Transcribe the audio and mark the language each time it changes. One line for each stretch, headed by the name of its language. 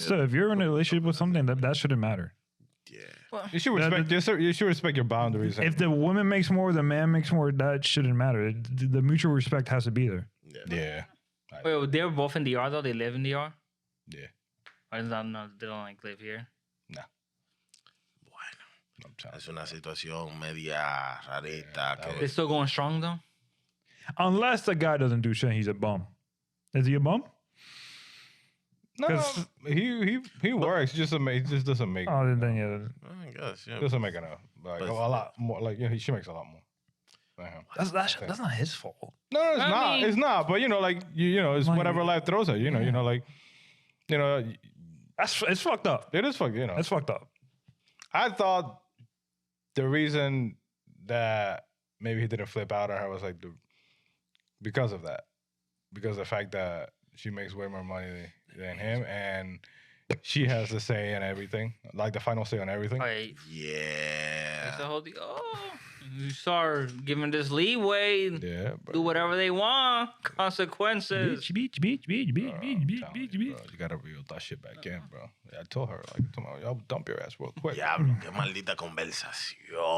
English: still, if you're in a relationship with something, that shouldn't matter. Yeah, you should respect. You should respect your boundaries. If the woman makes more, the man makes more, that shouldn't matter. The mutual respect has to be there. yeah, Wait, they're both in DR though. They live in DR. yeah. Or is that no? They don't like live here.
Spanish: bueno, es una situación media rarita.
English: They're still going strong though. Unless the guy doesn't do shit, he's a bum. Is he a bum? No, 'Cause- he works. He just doesn't make. Oh, then yeah. I guess, yeah. Doesn't make enough. Like But a lot more. Like she makes a lot more. than him. That's not his fault. No, it's I not. mean- It's not. But like it's Like- whatever life throws at you. You know, like It's fucked up. it is fucked. It's fucked up. I thought the reason that maybe he didn't flip out on her was like because of that, because of the fact that she makes way more money than him, and she has the say in everything, like the final say on everything. Like, Yeah. that's the whole deal. Oh, you start giving this leeway. Yeah, bro. Do whatever they want. Consequences. Beach. Bro, you gotta reel that shit back in, bro. I told her, like, y'all dump your ass real quick.
Spanish: Diablo, qué maldita conversación.